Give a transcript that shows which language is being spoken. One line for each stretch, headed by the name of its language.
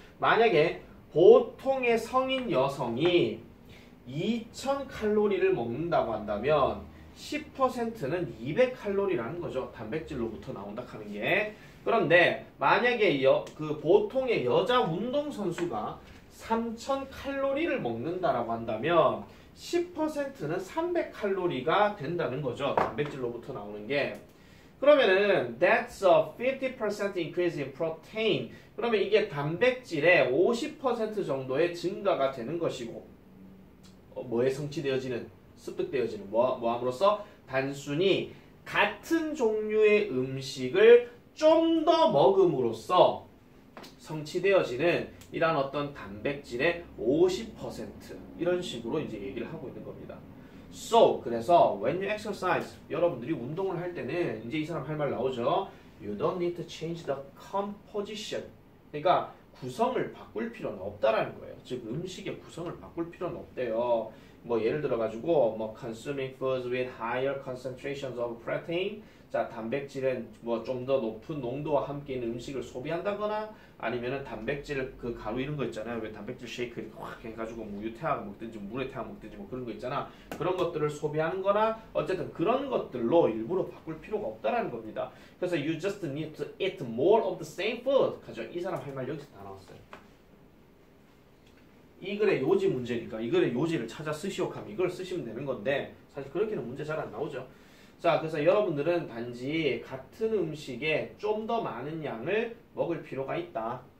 Korean: 만약에 보통의 성인 여성이 2000칼로리를 먹는다고 한다면 10%는 200칼로리라는 거죠. 단백질로부터 나온다 하는 게. 그런데 만약에 그 보통의 여자 운동선수가 3000칼로리를 먹는다라고 한다면 10%는 300칼로리가 된다는 거죠. 단백질로부터 나오는 게. 그러면은
English: that's a 50% increase in protein.
Korean: 그러면 이게 단백질의 50% 정도의 증가가 되는 것이고 뭐에 성취되어지는? 습득되어지는 뭐함으로써 단순히 같은 종류의 음식을 좀 더 먹음으로써 성취되어지는 이런 어떤 단백질의 50% 이런 식으로 이제 얘기를 하고 있는 겁니다. So 그래서
English: when you exercise
Korean: 여러분들이 운동을 할 때는 이제 이 사람 할 말 나오죠.
English: You don't need to change the composition.
Korean: 그러니까 구성을 바꿀 필요는 없다라는 거예요. 즉 음식의 구성을 바꿀 필요는 없대요. 뭐 예를 들어 가지고 뭐
English: consuming foods with higher concentrations of protein.
Korean: 자, 단백질은 뭐 좀 더 높은 농도와 함께 있는 음식을 소비한다거나 아니면은 단백질 그 가루 이런 거 있잖아요. 왜 단백질 쉐이크 이렇게 확 해가지고 뭐 우유 태워 먹든지 물에 태워 먹든지 뭐 그런 거 있잖아. 그런 것들을 소비하는 거나 어쨌든 그런 것들로 일부러 바꿀 필요가 없다라는 겁니다. 그래서
English: you just need to eat more of the same food.
Korean: 가죠. 이 사람 할 말 여기서 다 나왔어요. 이 글의 요지 문제니까 이 글의 요지를 찾아 쓰시오 하면 이걸 쓰시면 되는 건데 사실 그렇게는 문제 잘 안 나오죠. 자, 그래서 여러분들은 단지 같은 음식에 좀 더 많은 양을 먹을 필요가 있다.